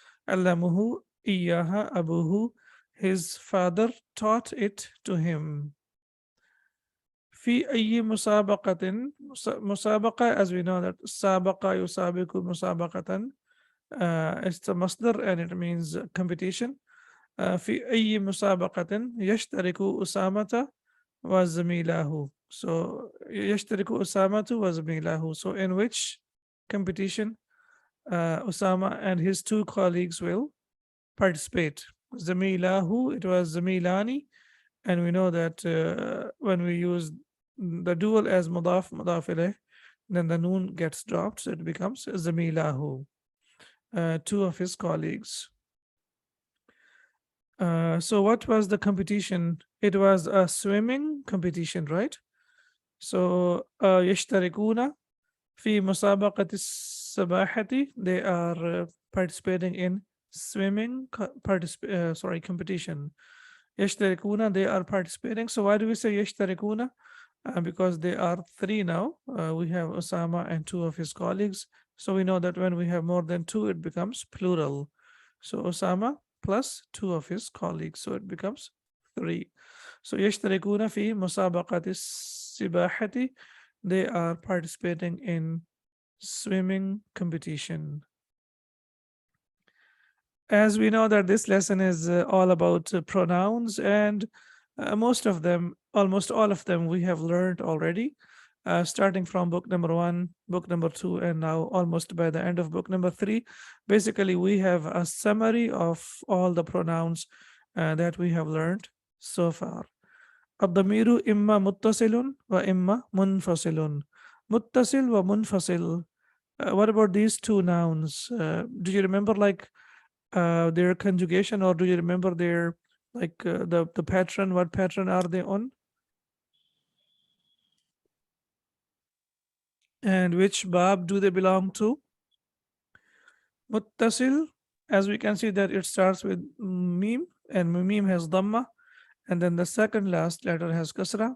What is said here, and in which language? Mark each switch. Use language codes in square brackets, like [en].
[ar] Allamuhu iyaha abuhu. [en] His father taught it to him. [ar] Fi ayyi musabaqatin. Musabaqa, [en] as we know that [ar] sabaqa yusabiqu musabaqatan. [en] It's a masdar and it means competition. [ar] في أي مسابقة يشترك أسامة وزميله. So يشترك أسامة وزميله. [en] So in which competition Usama and his two colleagues will participate? زميله, it was زميلani, and we know that when we use the dual as mudaf ilayh, then the noon gets dropped, so it becomes زميله, two of his colleagues. So what was the competition? It was a swimming competition, right? [ar] So يشتركون في مسابقة السباحة. [en] They are participating in swimming competition. يشتركون, they are participating. So why do we say يشتركون? Because they are three now. We have Osama and two of his colleagues. So we know that when we have more than two, it becomes plural. So Osama plus two of his colleagues. So it becomes three. So يشتركون في مسابقة السباحة. They are participating in swimming competition. As we know that this lesson is all about pronouns, and most of them, almost all of them, we have learned already, starting from book number 1, book number 2, and now almost by the end of book number 3. Basically, we have a summary of all the pronouns that we have learned so far. [ar] الضمير إما متصل وإما منفصل. متصل ومنفصل. [en] What about these two nouns? Do you remember their conjugation, or do you remember their the pattern? What pattern are they on? And which bab do they belong to? Muttasil, as we can see that it starts with mim, and mim has dhamma, and then the second last letter has kasra.